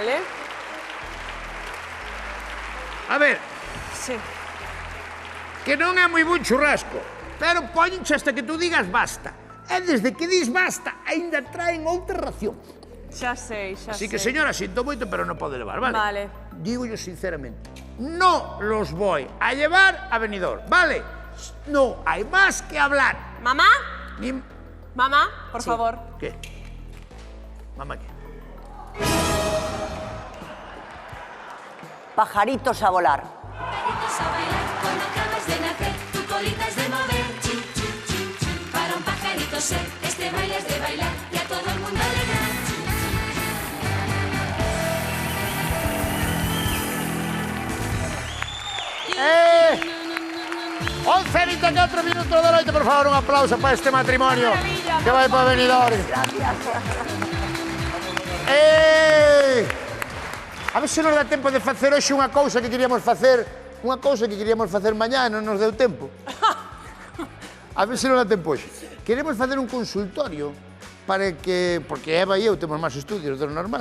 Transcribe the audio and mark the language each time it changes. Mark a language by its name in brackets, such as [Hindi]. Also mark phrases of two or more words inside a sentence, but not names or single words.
[Galician] A ver, Sí. que non é moi bon churrasco, pero póñenche [Spanish] hasta que tú digas basta. [Galician] E desde que dis basta, aínda traen outra ración. Xa sei. Así que, señora, sinto moito, pero non pode levar, vale? Vale. [Spanish] Digo yo sinceramente, no los voy a llevar a Benidorm, ¿vale? No hay más que hablar. Mamá, Ni... mamá, por favor. ¿Qué? Mamá, ¿qué? Pajaritos a volar. Pajaritos a bailar cuando acabas de nacer, tu colita es de mover, chin, chin, chin, chin. Para un pajarito ser, este baile es de bailar y a todo el mundo alegrar. [Galician] 11:24 minutos da noite, por favor, un aplauso para este matrimonio que vai para Benidorm. A ver se nos dá tempo de facer hoxe unha cousa que queríamos facer mañá e non nos deu tempo. A ver se nos dá tempo hoxe. Queremos facer un consultorio para que, porque Eva e eu temos máis estudios dos normales.